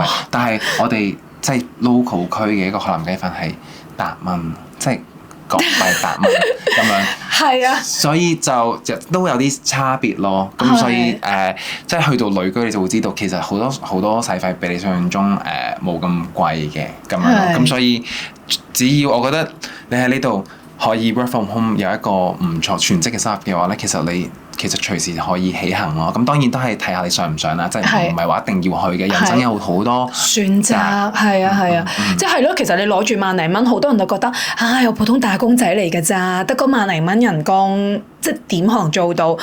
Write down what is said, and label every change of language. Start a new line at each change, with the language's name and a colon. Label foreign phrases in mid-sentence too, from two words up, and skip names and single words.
Cantonese: 但係我哋即係 local 區嘅一個海南雞飯係8蚊，即係港幣8蚊咁樣。係啊，所以就都有啲差別咯。咁所以即係去到旅居你就會知道，其實好多使費比你想象中冇咁貴嘅咁樣咯。咁所以只要我覺得你喺呢度可以
English: work from home
Cantonese: 有一個唔錯全職嘅收入嘅話咧，其實隨時可以起行咯。咁當然都係睇下你想唔想啦，即係唔係話一定要去嘅。人生有好多選擇，係啊，即係咯。其實你攞住萬零蚊，好多人都覺得我普通打工仔嚟㗎咋，得嗰萬零蚊人工，即係點可能做到？